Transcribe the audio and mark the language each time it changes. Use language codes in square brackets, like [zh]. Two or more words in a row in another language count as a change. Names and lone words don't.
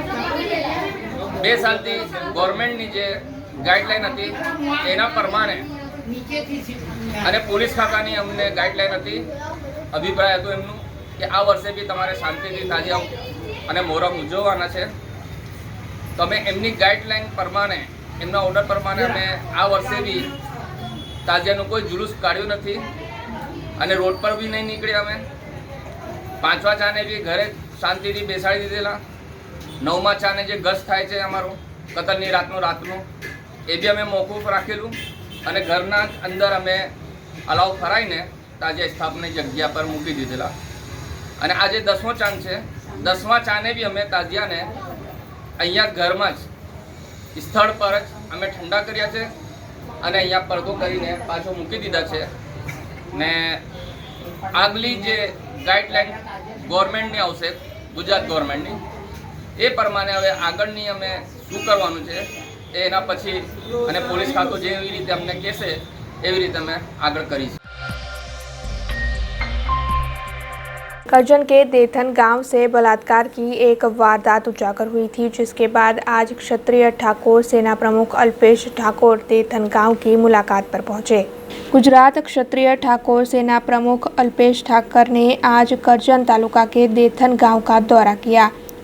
[gu] 2 સાલથી ગવર્મેન્ટની જે ગાઈડલાઈન હતી એના પ્રમાણે અને પોલીસ ખાતાની અમને ગાઈડલાઈન હતી, અભિપ્રાય હતો એમનું કે આ વર્ષે બી તમારે શાંતિથી તાજિયા અને મોહરમ ઉજવવાના છે। તો અમે એમની ગાઇડલાઇન પ્રમાણે એમના ઑર્ડર પ્રમાણે અમે આ વર્ષે ભી તાજિયાનુ કોઈ જુલૂસ કાઢ્યો નથી અને રોડ પર ભી નહીં નિકળ્યા। અમે 5વા ચાને ભી ઘરે શાંતિથી બેસાડી દીધેલા। 9મા ચાને જે ગસ્ત થાય છે અમારો કતલની રાતનો એ ભી અમે મોકૂફ રાખેલૂ અને ઘરના અંદર અમે અલાવ ફરાઈને તાજિયા સ્થાપના જગ્યા પર મૂકી દીધેલા। અને આજે 10મો ચાન છે, 10મા ચાને ભી અમે તાજિયાને અહીંયા ઘર મેં સ્થલ પર જ અમે ઠંડા કર્યા છે અને અહીંયા પર્દો કરીને પાછો મૂકી દીધા છે ને આગલી જે ગાઇડલાઇન ગવર્નમેંટની આવશે ગુજરાત ગવર્નમેંટની એ પ્રમાણે હવે આગળની અમે શું કરવાનું છે એના પછી અને પોલીસ ખાતો જેવી રીતે અમને કહેશે એવી રીતે અમે આગળ કરીશું। [hi] करजन के देथन गांव से बलात्कार की एक वारदात उजागर हुई थी, जिसके बाद आज क्षत्रिय ठाकुर सेना प्रमुख अल्पेश ठाकुर देथन गांव की मुलाकात पर पहुंचे। गुजरात क्षत्रिय ठाकुर सेना प्रमुख अल्पेश ठाकुर ने आज करजन तालुका के देथन गांव का दौरा किया।